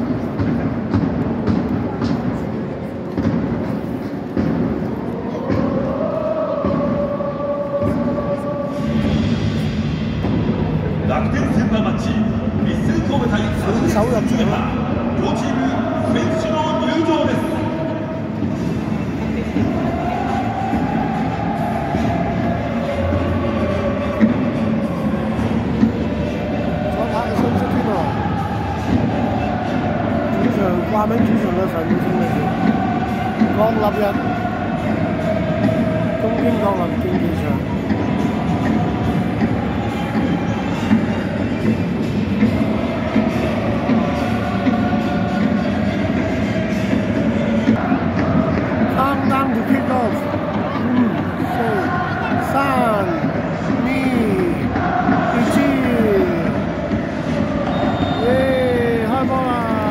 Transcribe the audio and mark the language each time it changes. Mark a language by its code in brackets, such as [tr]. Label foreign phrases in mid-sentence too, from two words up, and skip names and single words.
[ja] 楽天センターマッチ、ヴィッセル神戸対阪神タイガー、両チーム選手の入場です。 [yue] 掛名主場嘅神聖嚟嘅，國立日 [en] 東京國立競技場。Countdown to kick off， 4、3、2、1， [yue] 開波啦！